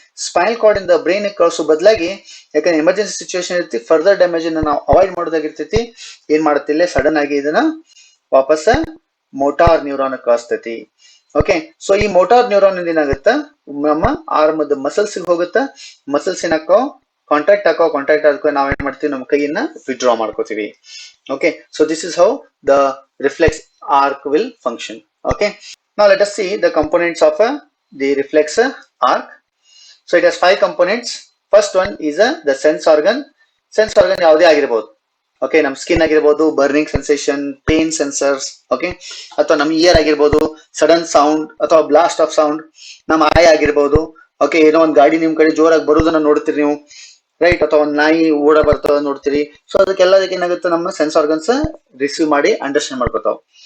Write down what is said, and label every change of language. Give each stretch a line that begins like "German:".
Kannada: Spinal cord ಇಂದ brain ಕಳಿಸೋ ಬದಲಾಗಿ, ಯಾಕಂದ್ರೆ ಎಮರ್ಜೆನ್ಸಿ ಸಿಚುವೇಶನ್ ಇರ್ತಿ, ಫರ್ದರ್ ಡ್ಯಾಮೇಜ್ ಅನ್ನ ನಾವು ಅವಾಯ್ಡ್ ಮಾಡೋದಾಗಿರ್ತೈತಿ, ಏನ್ ಮಾಡತ್ತಿಲ್ಲ ಸಡನ್ ಆಗಿ ಇದನ್ನ ವಾಪಸ್ ಮೋಟಾರ್ ನ್ಯೂರಾನ್ ಕಳಿಸ್ತೈತಿ. ಓಕೆ, ಸೊ ಈ ಮೋಟಾರ್ ನ್ಯೂರಾನ್ ಇಂದ ಏನಾಗುತ್ತ, ನಮ್ಮ ಆರ್ಮದ ಮಸಲ್ಸ್ ಹೋಗುತ್ತ. ಮಸಲ್ಸ್ ಏನಾಕೋ ಕಾಂಟ್ರಾಕ್ಟ್ ಆದ್ಕೋ ನಾವ್ ಏನ್ ಮಾಡ್ತೀವಿ, ನಮ್ಮ ಕೈಯನ್ನ ವಿಡ್ರಾ ಮಾಡ್ಕೋತೀವಿ.
English: Okay, so this is how the reflex arc will function. Okay, now let us see the components of the reflex arc. So it has 5 components. First one is the sense organ.
Kannada: Sense organ ಯಾವುದೇ ಆಗಿರಬಹುದು. Okay, ನಮ್ಮ skin ಆಗಿರಬಹುದು, burning sensation, pain sensors. Okay, ಅಥವಾ ನಮ್ಮ year ಆಗಿರಬಹುದು, sudden sound ಅಥವಾ blast of sound. ನಮ್ಮ I ಆಗಿರಬಹುದು. ಓಕೆ, ಏನೋ ಒಂದು ಗಾಡಿ ನಿಮ್ ಕಡೆ ಜೋರಾಗಿ ಬರೋದನ್ನ ನೋಡ್ತೀರಿ ನೀವು, ರೈಟ್? ಅಥವಾ ಒಂದು ನಾಯಿ ಓಡ ಬರ್ತದ ನೋಡ್ತೀರಿ. ಸೊ ಅದಕ್ಕೆಲ್ಲದಕ್ಕೆ ಏನಾಗುತ್ತೆ, ನಮ್ಮ ಸೆನ್ಸ್ ಆರ್ಗನ್ಸ್ ರಿಸೀವ್ ಮಾಡಿ ಅಂಡರ್ಸ್ಟ್ಯಾಂಡ್ ಮಾಡ್ಕೊತಾವ.